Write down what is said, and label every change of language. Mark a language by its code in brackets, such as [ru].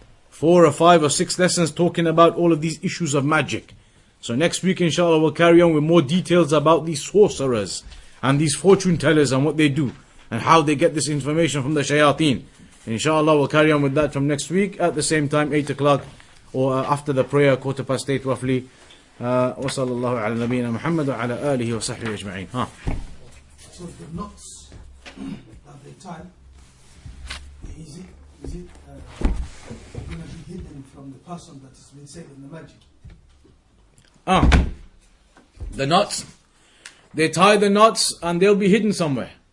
[en] 4 or 5 or 6 lessons talking about all of these issues of magic. So next week inshallah we'll carry on with more details about these sorcerers and these fortune tellers and what they do and how they get this information from the shayateen. Inshallah we'll carry on with that from next week at the same time, 8 o'clock or after the prayer, 8:15 roughly. [ar] وصلى الله على نبينا محمد وعلى آله وصحبه أجمعين. [en] So the knots that they tie, is it going to be hidden from the person that has been said in the magic? The knots, they tie the knots and they'll be hidden somewhere.